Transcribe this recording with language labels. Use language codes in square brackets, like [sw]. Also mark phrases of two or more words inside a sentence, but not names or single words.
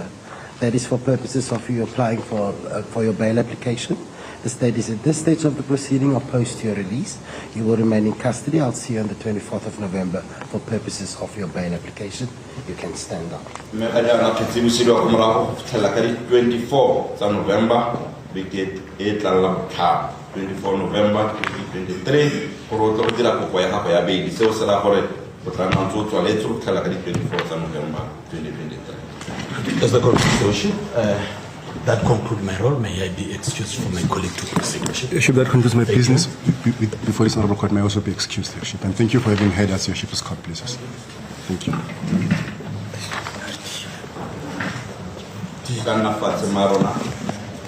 [en] That is for purposes of you applying for your bail application. The state is at this stage of the proceeding opposed to your release. You will remain in custody. I'll see you on the 24th of November for purposes of your bail application. You can stand up. [tn] 24 November beke e tlalla botlhano 24 November 2023 gore o tle go dira kopo ya gago ya beili seo se ra gore o tla nna ntse o tswaletse go fitlhela ka di 24 tsa November 2023. [en] As the court, Your Worship, that concludes my role. May I be excused from my colleague to proceed, Your Worship? Your Worship, that concludes my Thank business before this honorable court may also be excused, Your Worship. And thank you for having heard us, Your Worship, as court pleases. Thank you. [tn] Ka nna fatshe marona